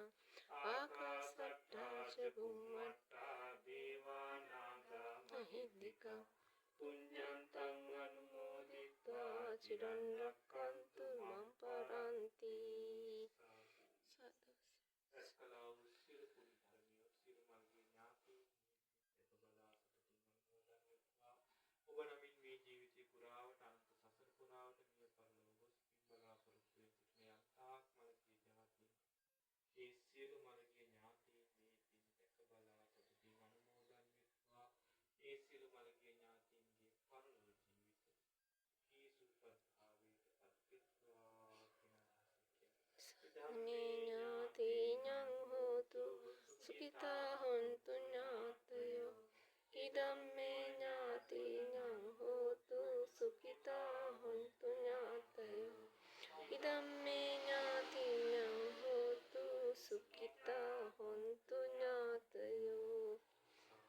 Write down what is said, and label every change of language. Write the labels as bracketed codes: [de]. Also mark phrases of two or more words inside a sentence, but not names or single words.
[pi] ආකාසට්ටා ච බුම්මට්ටා දේවා නාග මහිත්‍තිකා පුඤ්ඤන්තං අනුමෝදිත්වා චිරන් රක්ඛන්තු මම් පරන්ති. සාදු. [si] රැස්කලා වූ සියලු පුණ්‍ය ධර්මියෝ සියලු මල්ගේ ඥාතීන් දැක බලා සතුටින් අනුමෝදන් වෙත්වා. ඔබ නමින් මේ ජීවිතේ පුරාවට අනන්ත සසර පුරාවට මිය පරලොව ගොස් පින් බලාපොරොත්තු වෙ සිටින යන්තාක් මල්ගේ ඥාතීන් ඒ සියලු මල්ගේ ඥාතීන් මේ පින් දැක බලා සතුටින් අනුමෝදන් වෙත්වා. ඒ සියලු මල්ගේ ඥාතීන්ගේ පරලොව ජීවිත කීසුපත් භාවයට පත්වෙත්වා කියන [pi] ඥාතිඤ්ඤං හෝතු සුඛිතා හොන්තු ඥාතයෝ. ඉදම්මේ ඥාතිඤ්ඤං හෝතු සුඛිතා හොන්තු ඥාතයෝ. ඉදම්මේ ඥාතිඤ්ඤං හෝතු සුඛිතා හොන්තු ඥාතයෝ.